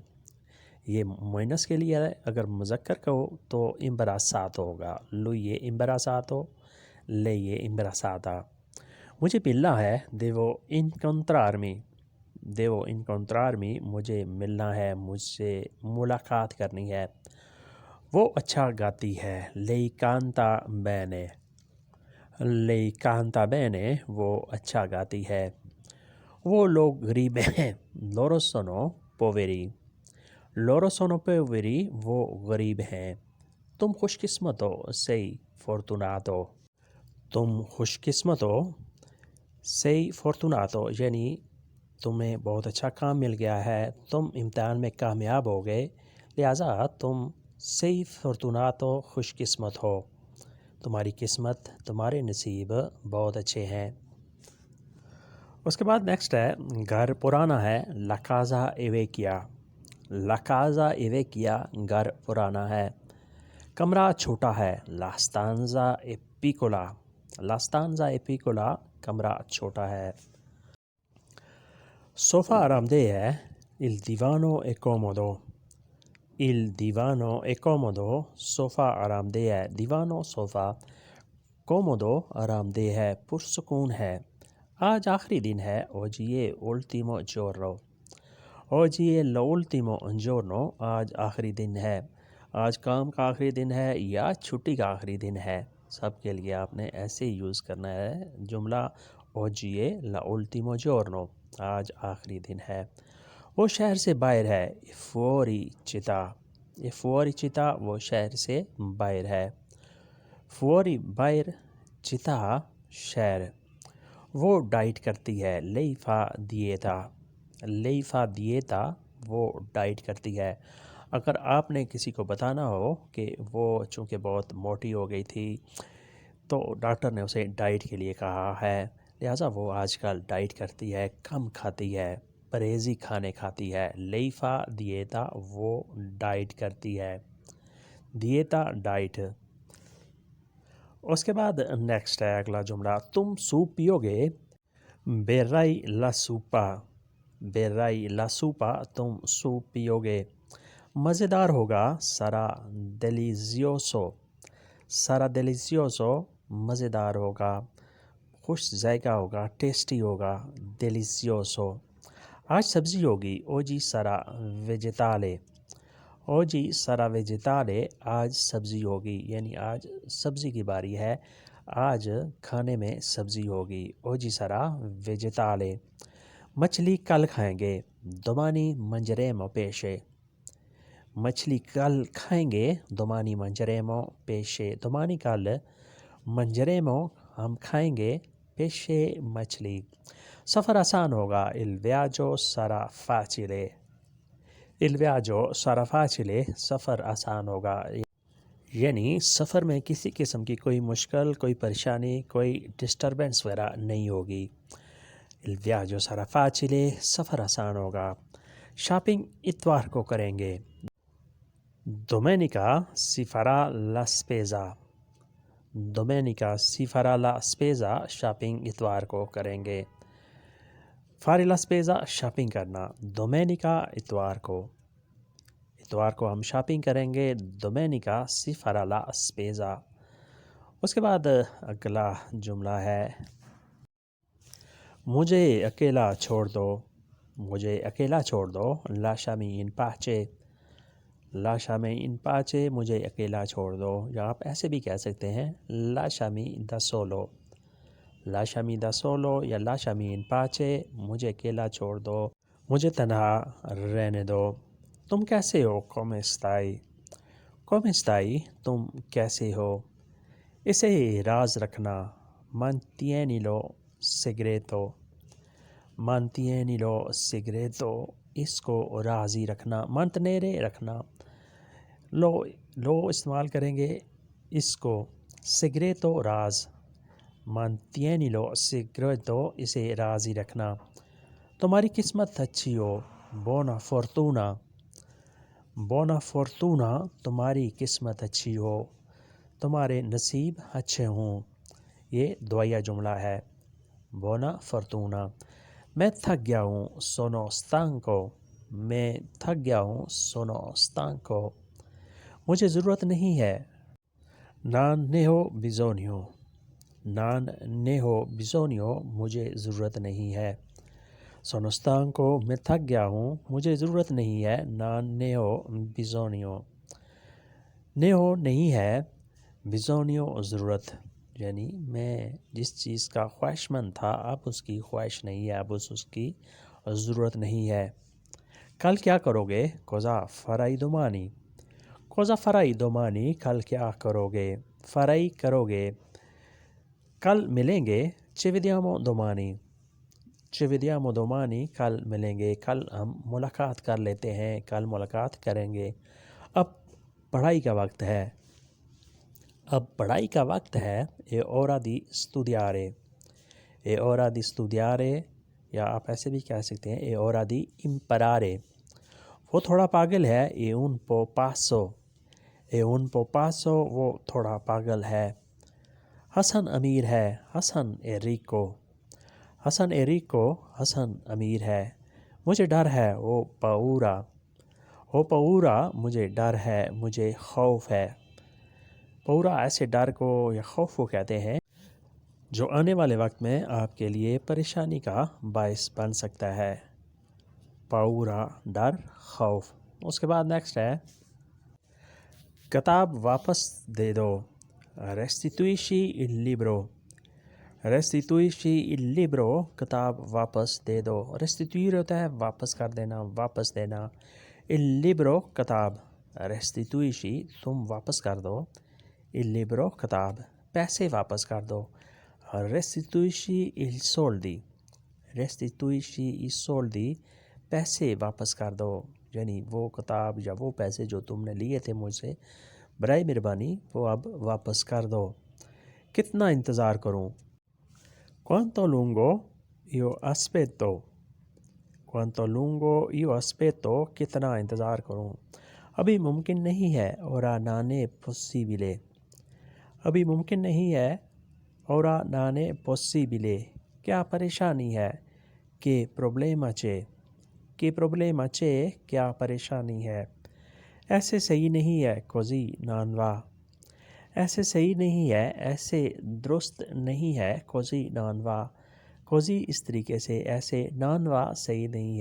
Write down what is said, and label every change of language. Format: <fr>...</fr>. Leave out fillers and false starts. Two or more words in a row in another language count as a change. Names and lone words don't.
<ur>یہ مؤنث کے لیے ہے، اگر مذکر کہو تو امبراساتو ہوگا،</ur> <it>lui imbarazzato, lei imbarazzata.</it> <ur>مجھے ملنا ہے</ur> <it>devo incontrarmi, devo incontrarmi,</it> <ur>مجھے ملنا ہے، مجھ سے ملاقات کرنی ہے۔ وہ اچھا گاتی ہے،</ur> <it>لei canta bene، lei canta bene،</it> <ur>وہ اچھا گاتی ہے۔ وہ لوگ غریب ہیں،</ur> <it>loro sono poveri، loro sono poveri،</it> <ur>وہ غریب ہیں۔ تم خوش قسمت ہو،</ur> <it>sei fortunato،</it> <ur>تم خوش قسمت ہو،</ur> <it>sei fortunato،</it> <ur>یعنی تمہیں بہت اچھا کام مل گیا ہے، تم امتحان میں کامیاب ہو گئے، لہٰذا تم</ur> <it>sei fortunato</it> <ur>خوش قسمت ہو، تمہاری قسمت، تمہارے نصیب بہت اچھے ہیں۔ اس کے بعد نیکسٹ ہے، گھر پرانا ہے،</ur> <it>la casa è vecchia، la casa è vecchia،</it> <ur>گھر پرانا ہے۔ کمرہ چھوٹا ہے،</ur> <it>la stanza è piccola، la stanza è piccola،</it> <ur>کمرہ چھوٹا ہے۔ صوفہ آرام دہ ہے،</ur> <it>il divano è comodo، il divano è comodo،</it> <ur>صوفہ آرام دہ ہے، دیوانو صوفہ، کومودو آرام دہ ہے، پرسکون ہے۔ آج آخری دن ہے،</ur> <it>oggi è l'ultimo giorno، oggi è l'ultimo giorno،</it> <ur>آج آخری دن ہے، آج کام کا آخری دن ہے یا چھٹی کا آخری دن ہے، سب کے لیے آپ نے ایسے یوز کرنا ہے جملہ</ur> <it>oggi è l'ultimo giorno،</it> <ur>آج آخری دن ہے۔ وہ شہر سے باہر ہے،</ur> <it>fuori città، یہ fuori città،</it> <ur>وہ شہر سے باہر ہے۔ fuori باہر، città شہر۔ وہ ڈائٹ کرتی ہے،</ur> <it>lei fa dieta، lei fa dieta،</it> <ur>وہ ڈائٹ کرتی ہے۔ اگر آپ نے کسی کو بتانا ہو کہ وہ چونکہ بہت موٹی ہو گئی تھی تو ڈاکٹر نے اسے ڈائٹ کے لیے کہا ہے، لہٰذا وہ آج کل ڈائٹ کرتی ہے، کم کھاتی ہے، پرہیزی کھانے کھاتی ہے۔</ur> <it>lei fa dieta،</it> <ur>وہ ڈائٹ کرتی ہے، dieta ڈائٹ۔ اس کے بعد نیکسٹ ہے اگلا جملہ، تم سوپ پیو گے،</ur> <it>berai la soupa، berai la soupa،</it> <ur>تم سوپ پیو گے۔ مزیدار ہوگا،</ur> <it>sarà delizioso، sarà delizioso،</it> <ur>مزیدار ہوگا۔ خوش ذائقہ ہوگا، ٹیسٹی ہوگا، delizioso۔ آج سبزی ہوگی،</ur> <it>oggi sarà vegetale، oggi sarà vegetale،</it> <ur>آج سبزی ہوگی، یعنی آج سبزی کی باری ہے، آج کھانے میں سبزی ہوگی،</ur> <it>oggi sarà vegetale۔</it> <ur>مچھلی کل کھائیں گے،</ur> <it>domani mangeremo pesce،</it> <ur>مچھلی کل کھائیں گے،</ur> <it>domani mangeremo pesce، domani کل، mangeremo</it> <ur>ہم کھائیں گے،</ur> <it>pesce مچھلی۔</it> <ur>سفر آسان ہوگا،</ur> <it>il viaggio sarà facile، il viaggio sarà facile،</it> <ur>سفر آسان ہوگا، یعنی سفر میں کسی قسم کی کوئی مشکل، کوئی پریشانی، کوئی ڈسٹربنس وغیرہ نہیں ہوگی۔</ur> <it>il viaggio sarà facile،</it> <ur>سفر آسان ہوگا۔ شاپنگ اتوار کو کریں گے،</ur> <it>domenica si farà la spesa، domenica si farà la spesa،</it> <ur>شاپنگ اتوار کو کریں گے۔</ur> <it>fare la spesa</it> <ur>شاپنگ کرنا، domenica اتوار کو، اتوار کو ہم شاپنگ کریں گے،</ur> <it>domenica si farà la spesa۔</it> <ur>اس کے بعد اگلا جملہ ہے، مجھے اکیلا چھوڑ دو، مجھے اکیلا چھوڑ دو،</ur> <it>lasciami in pace، lasciami in pace،</it> <ur>مجھے اکیلا چھوڑ دو، یا آپ ایسے بھی کہہ سکتے ہیں</ur> <it>lasciami da solo، lasciami da solo</it> <ur>یا</ur> <it>lasciami in pace،</it> <ur>مجھے اکیلا چھوڑ دو، مجھے تنہا رہنے دو۔ تم کیسے ہو،</ur> <it>come stai، come stai?</it> <ur>تم کیسے ہو؟ اسے راز رکھنا</ur> <it>mantienilo segreto mantienilo segreto</it> <ur>اس کو رازی رکھنا mantenere رکھنا لو استعمال کریں گے اس کو segreto راز</ur> <it>mantienilo segreto</it> <ur>اسے رازی رکھنا تمہاری قسمت اچھی ہو</ur> <it>buona fortuna</it> <ur>تمہاری قسمت اچھی ہو تمہارے نصیب اچھے ہوں یہ دعائیہ جملہ ہے</ur> <it>buona fortuna</it> <ur>میں تھک گیا ہوں</ur> <it>sono stanco</it> <ur>میں تھک گیا ہوں</ur> <it>sono stanco</it> <ur>مجھے ضرورت نہیں ہے</ur> <it>non ne ho bisogno non ne ho bisogno</it> <ur>مجھے ضرورت نہیں ہے</ur> <it>sono stanco</it> <ur>میں تھک گیا ہوں مجھے ضرورت نہیں ہے</ur> <it>non ne ho bisogno ne ho</it> <ur>نہیں ہے bisogno ضرورت یعنی میں جس چیز کا خواہش مند تھا اب اس کی خواہش نہیں ہے اب اس کی ضرورت نہیں ہے کل کیا کرو گے</ur> <it>cosa farai domani cosa farai domani</it> <ur>کل کیا کرو گے farai کرو گے کل ملیں گے</ur> <it>ci vediamo</it> <ur>domani کل ملیں گے کل ہم ملاقات کر لیتے ہیں کل ملاقات کریں گے اب پڑھائی کا وقت ہے</ur> <it>è ora di studiare</it> <ur>یا آپ ایسے بھی کہہ سکتے ہیں</ur> <it>è ora di imparare</it> <ur>وہ تھوڑا پاگل ہے</ur> <it>è un po' pazzo</it> <ur>وہ تھوڑا پاگل ہے حسن امیر ہے حسن</ur> <it>è ricco</it> <ur>حسن امیر ہے مجھے ڈر ہے ho paura مجھے ڈر ہے مجھے خوف ہے پورا ایسے ڈر کو یا خوف کو کہتے ہیں جو آنے والے وقت میں آپ کے لیے پریشانی کا باعث بن سکتا ہے پورا ڈر خوف اس کے بعد نیکسٹ ہے کتاب واپس دے دو</ur> <it>restituisci il libro</it> <ur>کتاب واپس دے دو restituire ہوتا ہے واپس کر دینا واپس دینا</ur> <it>il libro</it> <ur>کتاب restituisci تم واپس کر دو</ur> <it>il libro</it> <ur>کتاب پیسے واپس کر دو restituisci</ur> <it>i soldi</it> <ur>پیسے واپس کر دو یعنی وہ کتاب یا وہ پیسے جو تم نے لیے تھے مجھ سے برائے مہربانی وہ اب واپس کر دو کتنا انتظار کروں</ur> <it>quanto lungo io</it> <ur>aspetto کتنا انتظار کروں ابھی ممکن نہیں ہے</ur> <it>ora non è possibile</it> <ur>ابھی ممکن نہیں ہے</ur> <it>ora non è possibile</it> <ur>کیا پریشانی ہے</ur> <it>che problema c'è</it> <ur>کیا پریشانی ہے ایسے صحیح نہیں ہے</ur> <it>così non va</it> <ur>ایسے صحیح نہیں ہے ایسے درست نہیں ہے</ur> <it>così non va</it> <ur>così اس طریقے سے ایسے</ur> <it>non va</it> <ur>صحیح نہیں</ur>